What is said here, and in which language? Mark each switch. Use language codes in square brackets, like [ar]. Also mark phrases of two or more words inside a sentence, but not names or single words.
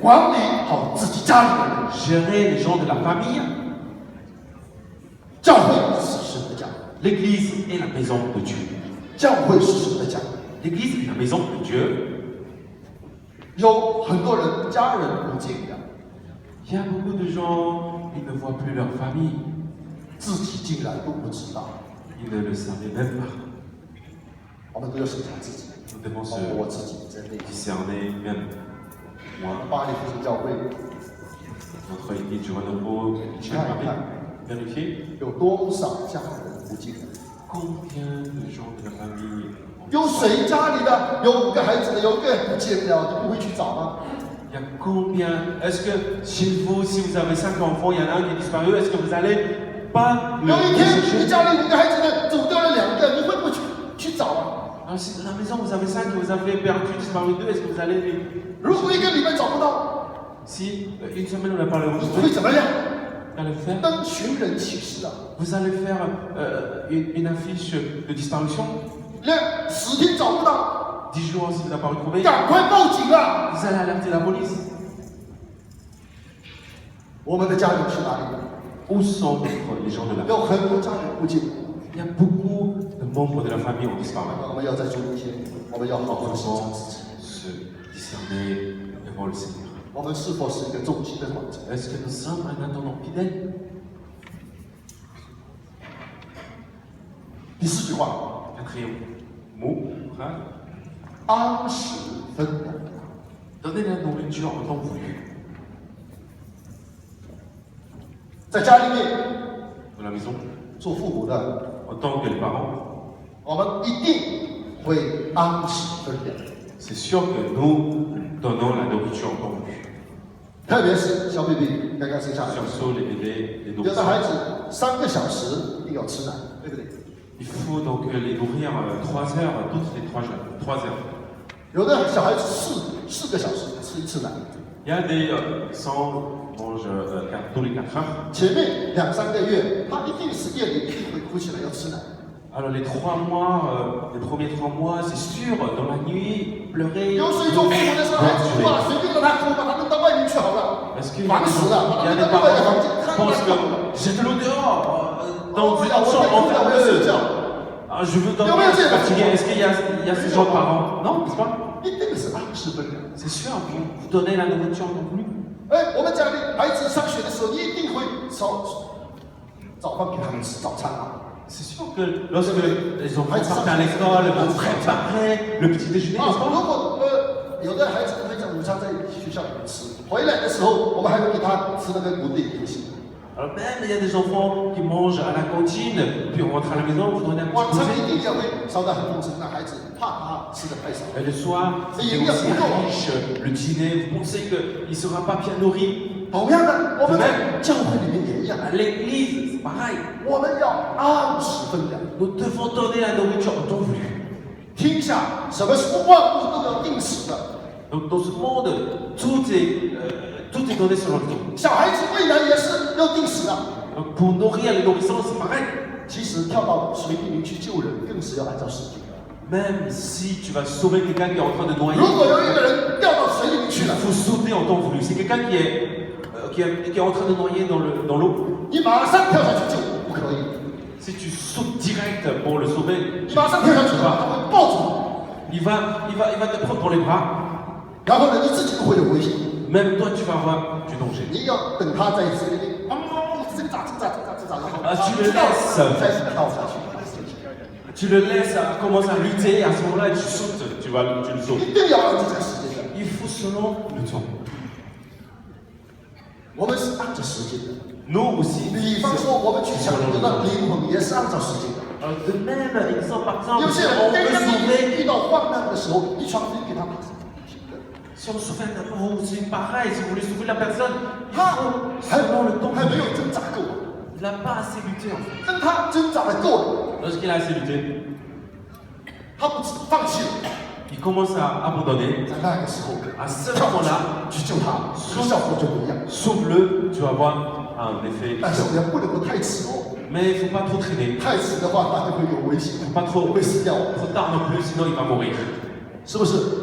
[zh] 管理好自己家里的人。 [fr] Gérer les gens de la famille. [zh] 教会是神的家， [fr] L'église est la maison de Dieu. [zh] 教会是神的家。 [fr] L'église est la maison de Dieu. [zh] 有很多人家人不见的， [fr] Il Il y a beaucoup de gens, ils ne voient plus leur famille. [zh] 自己竟然都不知道， [fr] Ils ne le savaient même pas. [zh] 我们都要审查自己， [fr] Nous devons [zh] 包 [fr] se [zh] 括我自己在内。 [fr] discerner, même moi, [zh] 巴黎复兴教会 [fr] notre église du Renouveau, vérifier [zh] 有多少家人不进来？ [fr] combien de gens de la famille [zh] 有谁家里的有5个孩子的，有1个不见了，你不会去找吗？ [fr] Il y a combien? Est-ce que chez vous, si vous avez 5 enfants, il y en a un qui est disparu, est-ce que vous allez pas [zh] 有一 [fr] le [zh] 天你 [fr] chercher? [zh] 家里5个孩子的走掉了2个，你会不会去找啊？ [fr] Alors si dans la maison vous avez 5 et vous avez perdu, disparu 2, est-ce que vous allez les... [zh] 如果1个礼拜找不到， [fr] Si une semaine on n'a pas le [zh] 你 [fr] retrouvé, [zh] 会怎么样？ [fr] vous allez faire? [zh] 登寻人启事啊！ [fr] Vous allez faire une affiche de disparition? [zh] 10 天找不到， [fr] 10 jours si vous n'avez pas retrouvé, [zh] 赶快报警啊！ [fr] vous allez alerter la police. [zh] 我们的家人去哪里？ [fr] Où sont les gens de la [zh] 有很多家人不见。 [fr] Il y a beaucoup de membres de la famille ont disparu. [zh] 我们要在主一天，我们要好好的审查 [fr] Comment [zh] 自己。 [fr] se discerner devant le Seigneur? [zh] 我们是否是一个忠心的管家？ [fr] Est-ce que nous sommes un attendant fidèle? [zh] 第4句话， [fr] Quatrième mot, frère. [zh] 按时分粮。 [fr] Donnez la nourriture en temps voulu. [zh] 在家里面 [fr] Dans la maison, [zh] 做父母的， [fr] en tant que les parents, [zh] 我们一定会按时分粮， [fr] c'est sûr que nous donnons la nourriture en temps voulu. [zh] 特别是小 baby 刚刚生下来， [fr] Surtout les bébés, les [zh] 有的孩 [fr] nourrissons. [zh] 子3个小时一定要吃奶，对不对？ [fr] Il faut donc les nourrir 3 heures, toutes les 3 heures. 3 heures. [zh] 有的小孩子4个小时吃1次奶， [fr] Il y a des sans mange tous les 4 heures. [zh] 前面2-3个月，他一定是夜里一定会哭起来要吃奶。 [fr] Alors les 3 mois, les premiers 3 mois, c'est sûr, dans la nuit, pleurer. [zh] 有谁做父母的时候，孩子哭啊，随便让他哭，把他扔到外面去好了， [fr] Est-ce qu'il y [zh] 烦死了，把 [fr] a [zh] 他 [fr] des [zh] 扔到另外一个房间， [fr] parents [zh] 看 [fr] qui [zh] 他 [fr] pensent [zh] 哭。 [fr] que jette-le dehors, 哦 dans [zh] 我 [fr] une [zh] 要我 [fr] chambre [zh] 太哭了，我要睡 [fr] enfermeuse. [zh] 觉。 [fr] Ah, je veux Il y a dormir, rien je suis à dire. fatigué. Est-ce qu'il y a ce genre de parents? Non, n'est-ce pas? [zh] 一定是按时分粮。 [fr] C'est sûr, vous donnez la nourriture en temps voulu. [zh] 哎，我们家里孩子上学的时候，一定会烧早饭给他们吃早餐啊。 [fr] C'est sûr que lorsque les enfants partent à l'école, vous préparez le petit déjeuner, 啊 n'est-ce，pas? [zh] 如果有的孩子会将午餐在学校里面吃，回来的时候我们还会给他吃那个谷底点心。 [fr] Alors même, il y a des enfants qui mangent à la cantine, puis on rentre à la maison, vous donnez un [zh] 晚 [fr] petit [zh] 餐 [fr] goûter. [zh] 一定也会烧得很丰盛，让孩子怕他吃的太少。 [fr] Et le soir, c'est aussi riche, le dîner, vous pensez qu'il ne sera pas bien nourri. [zh] 同样的，我们在教会里面也一样， [fr] À l'église, c'est pareil. [zh] 我们要按时分粮。 [fr] Nous devons donner la nourriture en temps voulu. [zh] 听一下，什么是万物都要定时的？ [fr] Donc dans ce monde, tout est donné selon le temps. [zh] 小孩子喂奶也是要定时的。 [fr] Donc pour nourrir les nourrissons, c'est pareil. [zh] 其实跳到水里面去救人，更是要按照时间。 [fr] Même si tu vas sauver quelqu'un qui est en train de noyer, [zh] 如果有一个人掉到水里面去 [fr] il [zh] 了， [fr] faut sauter en temps voulu. C'est quelqu'un qui est en train de noyer dans l'eau. [zh] 你马上跳下去救，不可以。 [fr] Si tu sautes direct pour le sauver, [zh] 你马上跳下去的话，他会抱住 [fr] il va te prendre dans les bras. [zh] 你，然后呢，你自己都会有危险。 [fr] Même toi, tu vas avoir du danger. [zh] 你要等他在水里面，挣扎，然后啊去知道 [fr] laisse [zh] 再跳下去。 [fr] Tu le laisses commencer à lutter, et à ce moment-là, tu sautes, tu le sauves. [zh] 一定要按照这个时间的。 [fr] Il faut selon le temps. [zh] 我们是按照时间的。 [fr] Nous aussi. [zh] 比方说，我们去抢救那灵魂，也是按照时间的。 [fr] Alors, de même, exemple, par exemple, [zh] 有些 [fr] si [zh] 人 [fr] on [zh] 刚 [fr] veut [zh] 刚 [fr] sauver, [zh] 遇到患难的时候，一传福音给他们， [fr] si on sauve un amour, c'est pareil, si vous voulez sauver la personne, il [zh] 他 [fr] faut [zh] 还 [fr] selon le temps. [zh] 还没有挣扎够， [fr] Il n'a pas assez lutté en fait. [zh] 等他挣扎的够了， [fr] Lorsqu'il a assez lutté, [zh] 他不放弃了， [fr] il commence à abandonner. [zh] 在那个时候 [fr] À ce [zh] 跳过 [fr] moment-là, [zh] 去救他，效果就不一样。 [fr] sauve-le, tu vas voir un effet [zh] 但是 [fr] différent. [zh] 我们不能够太迟哦， [fr] Mais il ne faut pas trop traîner. [zh] 太迟的话，他就会有危险， [fr] Il ne faut pas trop, [zh] 会死掉， [fr] trop tard non plus, sinon il va mourir. [zh] 是不是？